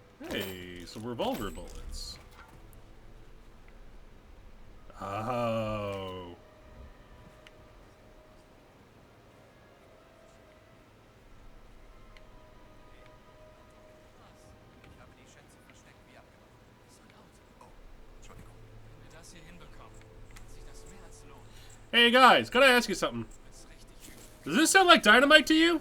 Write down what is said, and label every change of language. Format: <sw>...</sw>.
<en>Hey, some revolver bullets. Oh.</en> <de>Ich habe die Schätze versteckt wie abgemacht. So laut. Oh, Entschuldigung. Wenn wir das hier hinbekommen, wird sich das mehr als lohnen.</de> <en>Hey guys, gotta ask you something.</en> <de>Wird's richtig übel.</de> <en>Does this sound like dynamite to you?</en>